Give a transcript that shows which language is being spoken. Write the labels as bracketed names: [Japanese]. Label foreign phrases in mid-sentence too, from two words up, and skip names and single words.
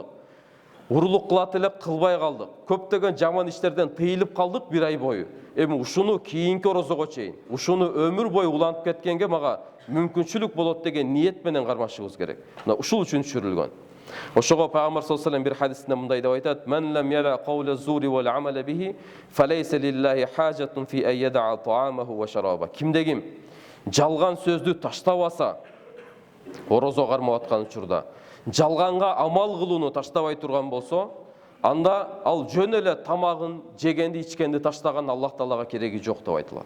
[Kyrgyz] Урулук кылат элек, кылбай калдык. Көптөгөн жаман иштерден тыйылып калдык бир ай бою. Эми ушуну кийинки орозого чейин, ушуну өмүр бою улантып кеткенге мага мүмкүнчүлүк болот деген ниет менен кармашыбыз керек. Мына ушул үчүн түшүрүлгөн. Ошого пайгамбар [Arabic] صلى الله عليه وسلم [Kyrgyz] бир хадисинде мындай деп айтат: [Arabic] "من لم يدع قول الزور والعمل به فليس لله حاجة في أن يدع طعامه وشرابه." [Kyrgyz] Кимде ким жалган сөздү таштабаса, орозо кармап аткан учурда, жалганга амал кылууну таштабай турган болсо, анда ал жөн эле тамагын, жегенди, ичкенди таштаган Аллах Таалага кереги жок деп айтылат.